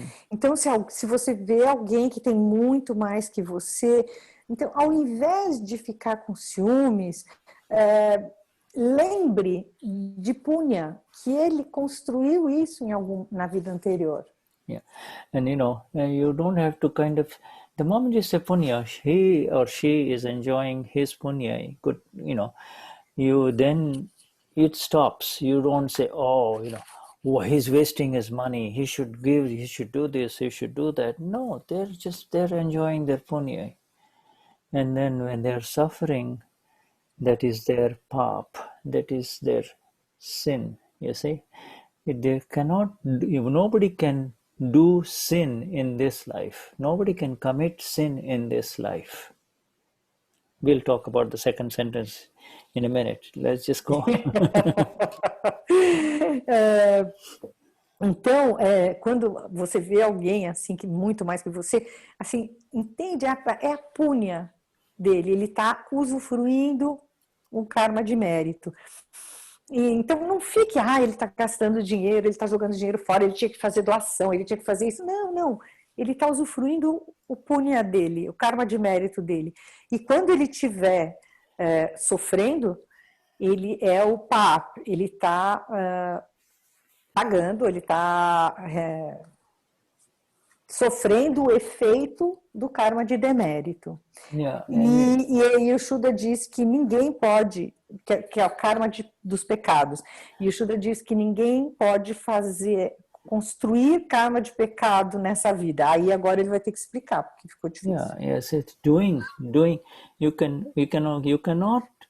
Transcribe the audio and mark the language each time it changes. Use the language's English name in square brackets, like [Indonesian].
[Portuguese] Então, se você vê alguém que tem muito mais que você, então, ao invés de ficar com ciúmes, lembre de Punya, que ele construiu isso na vida anterior. [English] And you don't have to the moment you say Punya, he or she is enjoying his Punya, good, then it stops. You don't say, he's wasting his money, he should give, he should do this, he should do that. No, they're enjoying their Punya. And then when they're suffering, that is their pap, that is their sin, you see. Nobody can do sin in this life. Nobody can commit sin in this life. We'll talk about the second sentence in a minute. Let's just go on. [Portuguese] Então, quando você vê alguém assim, que muito mais que você, assim, entende, é a punya dele, ele está usufruindo um karma de mérito. E, então, não fique, ele está gastando dinheiro, ele está jogando dinheiro fora, ele tinha que fazer doação, ele tinha que fazer isso. Não. Ele está usufruindo o punya dele, o karma de mérito dele. E quando ele estiver sofrendo, ele é o pap, ele está pagando, ele está sofrendo o efeito do karma de demérito. E o Shuddha diz que ninguém pode, que é o karma dos pecados, e o Shuddha diz que ninguém pode construir karma de pecado nessa vida. Aí agora ele vai ter que explicar, porque ficou difícil. [English] Yes, it's doing. You cannot